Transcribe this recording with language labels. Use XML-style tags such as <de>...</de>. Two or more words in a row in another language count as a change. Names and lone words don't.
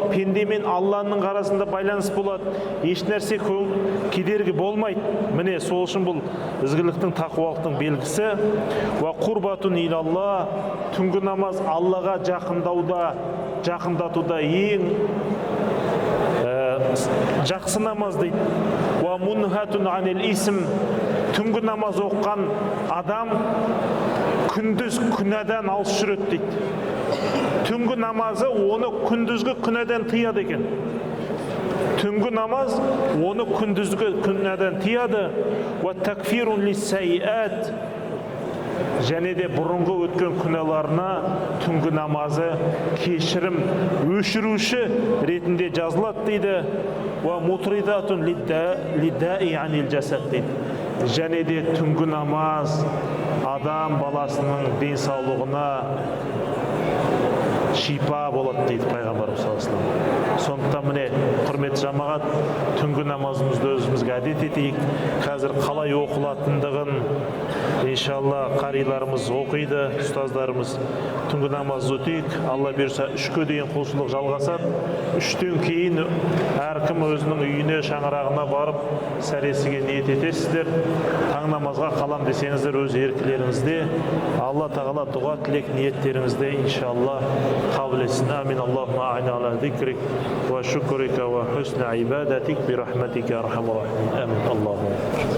<kk>Пенде мен Алланың арасында байланыс болады. Еш нәрсе кедергі болмайды. Міне сол үшін бұл ізгіліктің, тақуалықтың белгісі.</kk> <ar>وقربة إلى الله,</ar> <kk>түнгі намаз Аллаға жақындатуда ең жақсы намаз дейді.</kk> <ar>ومنهاة عن الإثم,</ar> <kk>түнгі намаз оққан адам күндіз күнәдан алыс жүреді дейді. Түнгі намазы оны күндізгі күнәдан тыяды екен. Түнгі намаз оны күндізгі күнәдан тыяды.</kk> <ar>وتكفير للسيئات,</ar> <kk>және де бұрынғы өткен күнәларына түнгі намазы кешірім өшіруші ретінде жазылады дейді.</kk> <ar>ومطردة للداء عن الجسد дейді.</ar> <kk>Және де түнгі намаз адам баласының денсаулығына шипа болады дейді Пайғамбарымыз</kk> <ar>صلى الله عليه وسلم.</ar> <kk>Сондықтан міне құрметті жамағат, түнгі намазымызды өзімізге әдет етейік. Қазір қалай оқылатындығын иншалла қариларымыз оқиды, ұстаздарымыз түнгі намаз өтейік. Алла берса 3-ке дейін құлшылық жалғасады. 3-тен кейін әркім өзінің үйіне, шаңырағына барып сәресіге ниет етесіздер. Таң намазға қалам десеңіздер өз еркілеріңізде. Алла тағала дұға тілек ниеттеріңізде иншалла қабыл етсін.</kk> <ar>آمين. اللهم أعني على ذكرك وشكرك وحسن عبادتك برحمتك أرحم الراحمين. آمين. اللهم</ar>